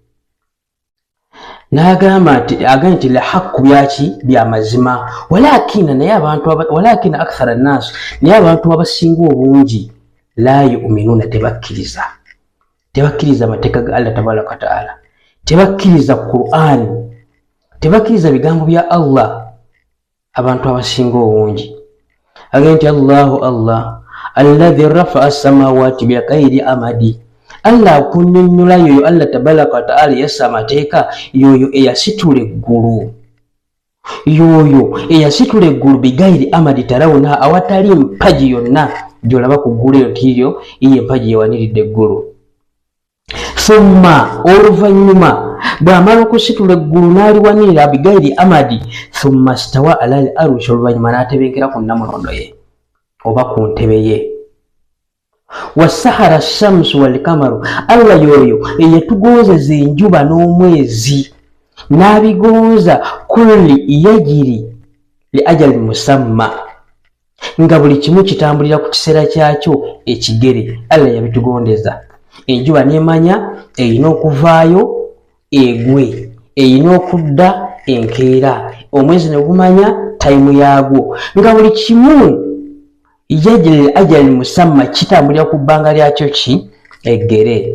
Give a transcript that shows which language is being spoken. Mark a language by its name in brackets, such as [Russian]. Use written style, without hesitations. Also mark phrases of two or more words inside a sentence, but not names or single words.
[Ganda] N'agamba nti [Arabic] لا حق [Ganda] byaki bya mazima, [Arabic] ولكن أكثر الناس, [Ganda] naye abantu abasinga obungi [Arabic] لا يؤمنون, [Ganda] tebakkiriza amateeka ga Allah [Arabic] تبارك وتعالى, [Ganda] tebakkiriza Qur'an, tebakkiriza bigambo bya Allah. Abantu abasinga obungi agamba nti Allah [Arabic] الذي رفع السماوات بغير عمد, [Ganda] Allah akunnyonnyola yoyo Allah [Arabic] تبارك وتعالى [Ganda] yassa amateeka, yoyo eyasitula eggulu, yoyo eyasitula eggulu [Arabic] بغير عمد ترونها, [Ganda] awatali mpagi yonna gy'olaba ku ggulu eyo tiyo iye empagi yewaniridde eggulu. Thumma, oluvannyuma bw'amala okusitula eggulu n'aliwanirira [Arabic] بغير عمد, ثم استوى على العرش, [Ganda] oluvannyuma n'atebenkera ku nnamulondo ye oba ku ntebe ye. [Arabic] وسخر الشمس والقمر, [Ganda] Allah yoyo eyatugonzeza enjuba n'omwezi, n'abigonza [Arabic] كل يجري لأجل مسمى, [Ganda] nga buli kimu kitambulira ku kiseera kyakyo ekigere. Allah yabitugondeza. Enjuba nemanya eyina okuvaayo egwe, eyina okudda enkeera, omwezi ne gumanya tayimu yaagwo, nga buli kimu [Arabic] يجري أجل مسمى [Ganda] kitambulira ku bbanga lyakyo ki eggere.